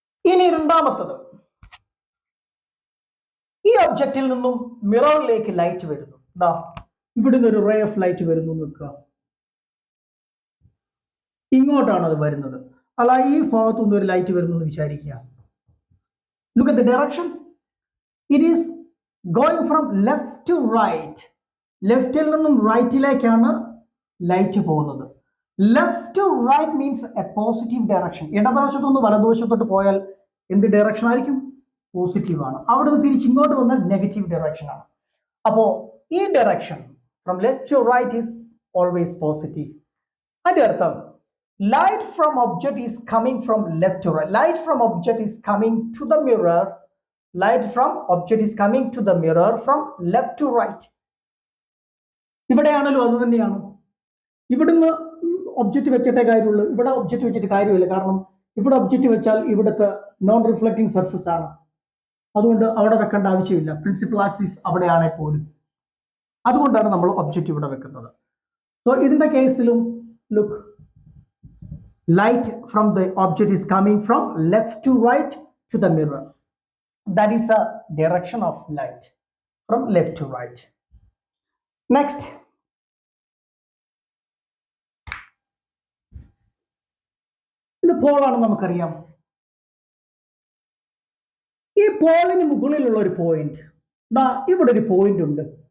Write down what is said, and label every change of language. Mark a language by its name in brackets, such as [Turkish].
[Malayalam] ഇനി രണ്ടാമത്തത്, ഈ ഒബ്ജക്റ്റിൽ നിന്നും മിററിലേക്ക് ലൈറ്റ് വരുന്നു. ഇവിടുന്ന് ഒരു റേ ഓഫ് ലൈറ്റ് വരുന്നു നിൽക്കുക, ഇങ്ങോട്ടാണ് അത് വരുന്നത്. അല്ല, ഈ ഭാഗത്തുനിന്ന് ഒരു ലൈറ്റ് വരുന്നു എന്ന് വിചാരിക്കുക. [English] Look at the direction. It is going from left to right. [Malayalam] ലെഫ്റ്റിൽ നിന്നും റൈറ്റിലേക്കാണ് ലൈറ്റ് പോകുന്നത്. [English] Left to right means a positive direction. [Malayalam] ഇടതുവശത്തു നിന്ന് വലതുവശത്തോട്ട് പോയാൽ എന്ത് ഡയറക്ഷൻ ആയിരിക്കും? പോസിറ്റീവ് ആണ്. അവിടെ നിന്ന് തിരിച്ച് ഇങ്ങോട്ട് വന്നാൽ നെഗറ്റീവ് ഡയറക്ഷൻ ആണ്. അപ്പോ ഈ [English] Direction from left to right is always positive. [Malayalam] അതിന്റെ അർത്ഥം [English] light from object is coming from left to right. Light from object is coming to the mirror. Light from object is coming to the mirror from left to right. [Malayalam] ഇവിടെയാണല്ലോ അത് തന്നെയാണ്. ഇവിടുന്ന് object വെച്ചിട്ടേ കാര്യമുള്ളൂ, ഇവിടെ object വെച്ചിട്ട് കാര്യമില്ല. കാരണം ഇവിടെ ഒബ്ജക്റ്റ് വെച്ചാൽ ഇവിടുത്തെ നോൺ റിഫ്ലക്റ്റിംഗ് സർഫസ് ആണ്, അതുകൊണ്ട് അവിടെ വെക്കേണ്ട ആവശ്യമില്ല. പ്രിൻസിപ്പൽ ആക്സിസ് അവിടെയാണെ പോലും, അതുകൊണ്ടാണ് നമ്മൾ ഒബ്ജക്റ്റ് ഇവിടെ വെക്കുന്നത്. സോ ഇതിന്റെ കേസിലും look, [English] light from the object is coming from left to right to the mirror. That is a direction of light from left to right. [Malayalam] Next, ഇത് പോളാണ് നമുക്കറിയാം. ഈ പോളിന് മുകളിലുള്ള ഒരു പോയിന്റ്, ഇവിടെ ഒരു പോയിന്റ് ഉണ്ട്.